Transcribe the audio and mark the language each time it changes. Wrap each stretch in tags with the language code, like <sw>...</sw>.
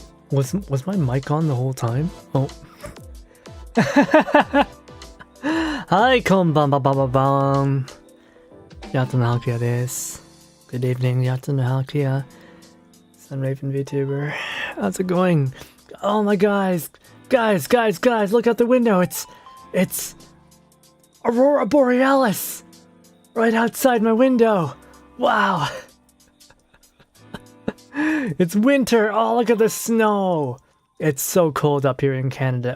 <en>Was my mic on the whole time? Oh.</en> <ja>はい、こんばんばばばばーん。やっとのハキヤです。</ja> <en>Good evening, やっとのハキヤ。 Sunraven Vtuber. How's it going? Oh my guys, look out the window. It's Aurora Borealis right outside my window. Wow. It's winter. Oh, look at the snow. It's so cold up here in Canada.</en>